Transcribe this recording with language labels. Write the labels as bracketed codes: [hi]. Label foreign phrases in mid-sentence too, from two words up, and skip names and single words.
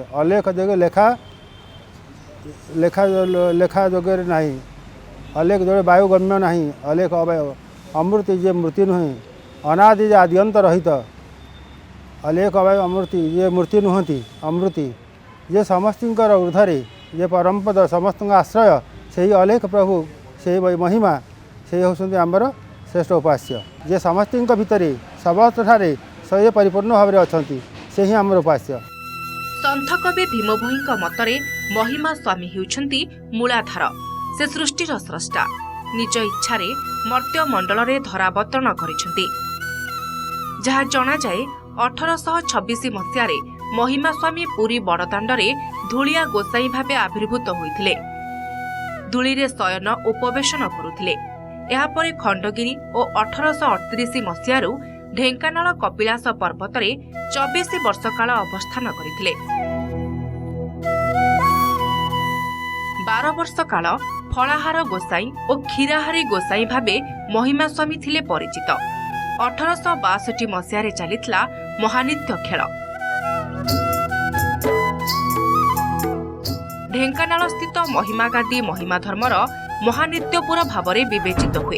[or] ଅଲେଖ ଯୋ ଲେଖା ଲେଖା ଲେଖା ଯୋଗେ ନହୀଂ, ଅଲେଖ ଯୋ ବାୟୁଗମ୍ୟ ନହୀଂ, ଅଲେଖ ଅମୃତି ଯେ ମୃତ୍ୟୁ ନୁହେ, ଅନାଦି ଯେ ଆଦ୍ୟଂତ ରହିତ, ଅଲେଖ ଅବାୟୁ ଅମୃତି ଯେ ମୂର୍ତ୍ତି ନୁହତି, ଅମୃତି ଯେ ସମସ୍ତର ଊର୍ଧରେ ଯେ ପରମପଦ ସମସ୍ତ ଆଶ୍ରୟ, ସେ ଅଲେଖ ପ୍ରଭୁ ସେ ମହିମା ସେ ହୋତୀ ଆମର ଶ୍ରେଷ୍ଠ ଉପାସ୍ୟ। ଯେ ସମସ୍ତ ଭିତର ସମସ୍ତ ଠାରେ ସେ ପରିପୂର୍ଣ୍ଣ ଭାବ ମେଂ ଅଚ୍ଛା ସେ ହୀ ଆମର ଉପାସ୍ୟ। ସଂଥ କବି ଭୀମଭୋଈଙ୍କ ମତରେ ମହିମା ସ୍ୱାମୀ ହେଉଛନ୍ତି ମୂଳାଧାର। ସେ ସୃଷ୍ଟିର ସ୍ରଷ୍ଟା, ନିଜ ଇଚ୍ଛାରେ ମର୍ତ୍ତ୍ୟ ମଂଡଳ ଧରାବତରଣ କରିସେଂତି। ଯାହା ଜଣା ଯାଏ 1826 ମସୀହାରେ ମହିମା ସ୍ୱାମୀ ପୁରୀ ବଡ଼ଦାଣ୍ଡରେ ଧୂଳିଆ ଗୋସାଈ ଭାବେ ଆବିର୍ଭୂତ ହୋଇଥିଲେ। ଧୂଳିରେ ଶୟନ ଉପବେଶନ କରୁଥିଲେ। ଏହାପରେ ଖଂଡଗିରୀ ଔର 1838 ମସୀହାରୂ ଢେଂକାନାଳ କପିଳାସ ପର୍ବତରେ 24 ବର୍ଷ କାଳ ଅବସ୍ଥାନ କରଥିଲେ। 12 ବର୍ଷ କାଳ ଫଳାହାର ଗୋସାଈ ଔର କ୍ଷୀରାହାରୀ ଗୋସାଈ ଭାବେ ମହିମା ସ୍ୱାମୀ ଥିଲେ ପରିଚିତ। 1862 ମସୀହାରେ ଚାଲିଥିଲା ମହାନିତ୍ୟ ଖେଳ। ଢେଂକାନାଳ ସ୍ଥିତ ମହିମାଗାଦୀ ମହିମା ଧର୍ମର ମହାନିତ୍ୟପୁର ଭାବରେ ବିବେଚିତ ହୁଏ।